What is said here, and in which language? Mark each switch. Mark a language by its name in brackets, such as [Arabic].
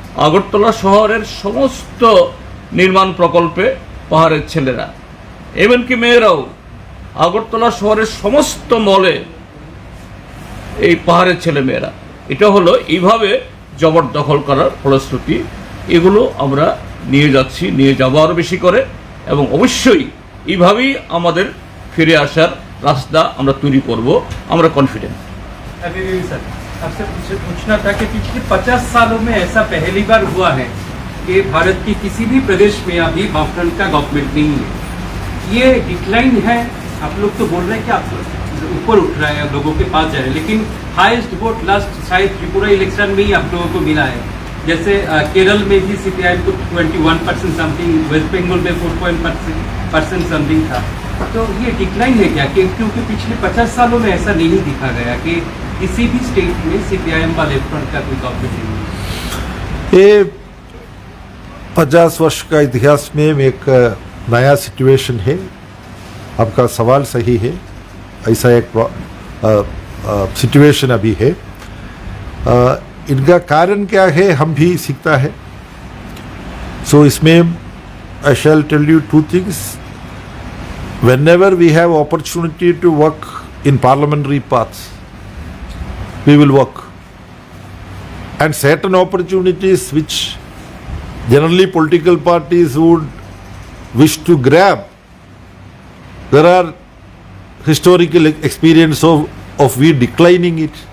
[Bangla] আগরতলা শহরের সমস্ত নির্মাণ প্রকল্পে পাহাড়ের ছেলেরা, এমনকি মেয়েরাও আগরতলা শহরের সমস্ত মলে এই পাহাড়ের ছেলে মেয়েরা। এটা হলো এইভাবে জবরদখল করার ফলশ্রুতি। এগুলো আমরা নিয়ে যাচ্ছি, নিয়ে যাবো আরও বেশি করে, এবং অবশ্যই এইভাবেই আমাদের ফিরে আসার রাস্তা আমরা তৈরি করব, আমরা কনফিডেন্ট। [Hindi] अभी सर आपसे पूछना था कि पिछले 50 सालों में ऐसा पहली बार हुआ है कि भारत की किसी भी प्रदेश में अभी वामफ्रंट का गवर्नमेंट नहीं है। ये डिक्लाइन है, आप लोग तो बोल रहे हैं कि आप ऊपर उठ रहा है, लोगों के पास जा रहे हैं, लेकिन हाईएस्ट वोट लास्ट शायद त्रिपुरा इलेक्शन में ही आप लोगों को मिला है। जैसे केरल में भी सीपीआई को 21% समथिंग, वेस्ट बंगाल में 4% समथिंग था। तो ये डिक्लाइन है क्या? क्योंकि पिछले 50 सालों में ऐसा नहीं दिखा गया कि किसी भी स्टेट में सीपीआईएम का लेफ्ट फ्रंट का कोई गवर्नमेंट नहीं है। ये 50 वर्ष का इतिहास में एक नया सिचुएशन है। आपका सवाल सही है, ऐसा एक सिचुएशन अभी है। इनका कारण क्या है हम भी सीखता है। सो इसमें [English] I shall tell you 2 things. Whenever we have opportunity to work in parliamentary paths, we will work. And certain opportunities which generally political parties would wish to grab, there are historical experience of we declining it.